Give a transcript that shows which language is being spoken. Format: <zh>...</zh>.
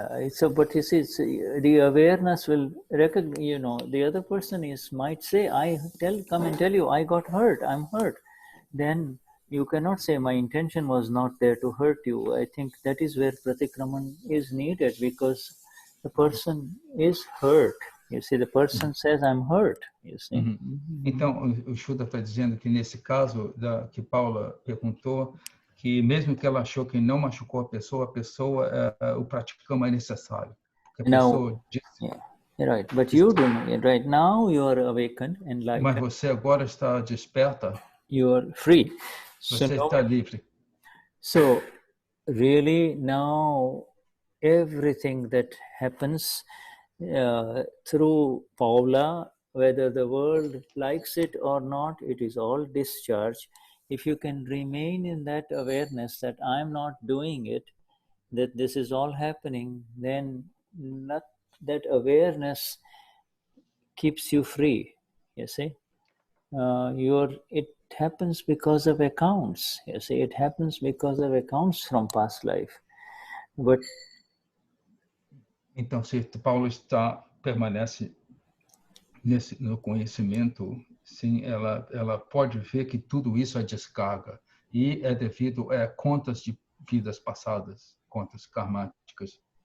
<en>So, but you see, the awareness will recognize, the other person might say, come and tell you, I got hurt, I'm hurt. Then you cannot say, my intention was not there to hurt you. I think that is where pratikraman is needed, because the person is hurt. You see, the person says, I'm hurt. You see.</en> <pt>Então, o Shuddha está dizendo que nesse caso que Paula perguntou, que mesmo que ela achou que não machucou a pessoa, o praticama é necessário. Porque a pessoa disse...</pt> <en>Right, but you don't. Right now you are awakened, enlightened.</en> <pt>Mas você agora está desperta.</pt> <en>You are free.</en> <pt>Você está livre.</pt> <en>So, really now, everything that happens through Paula, whether the world likes it or not, it is all discharge. If you can remain in that awareness that I'm not doing it, that this is all happening, then that awareness keeps you free, you see. It happens because of accounts, you see. It happens because of accounts from past life. But</en> <pt>então, se Paulo permanece no conhecimento, sim, ela pode ver que tudo isso é descarga e é devido a contas de vidas passadas, contas karmáticas.</pt>